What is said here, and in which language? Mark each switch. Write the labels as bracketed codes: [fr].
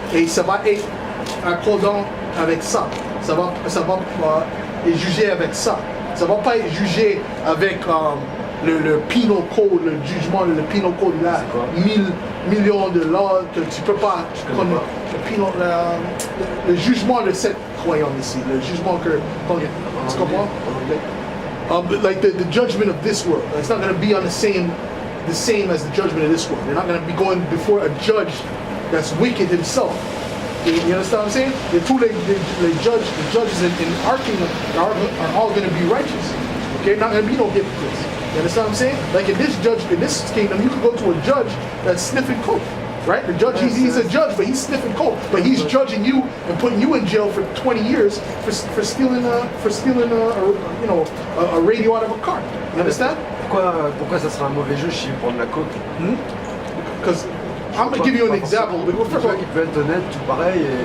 [fr] Et ça va être accordant avec ça. Ça va être jugé avec ça. Ça va pas être jugé avec le Penal Code, le jugement, le Penal Code là, 1000 millions de dollars que tu peux pas connaître. Le jugement de cette croyance ici, le jugement que tu comprends? [en] Like the judgment of this world. It's not going to be on the same as the judgment of this world. They're not going to be going before a judge that's wicked himself. You understand what I'm saying? The judges in our kingdom are all going to be righteous. Okay, not going to be no hypocrites. You understand what I'm saying? Like in this kingdom, you could go to a judge that's sniffing coke, right? The judge, he's a judge, but he's sniffing coke, but he's judging you and putting you in jail for 20 years for stealing a radio out of a car. You understand? [fr] Pourquoi ça serait un mauvais juge s'il prend de la coke? [en] Because I'm going to give you an example. First of all, [fr] il peut être honnête, tout pareil.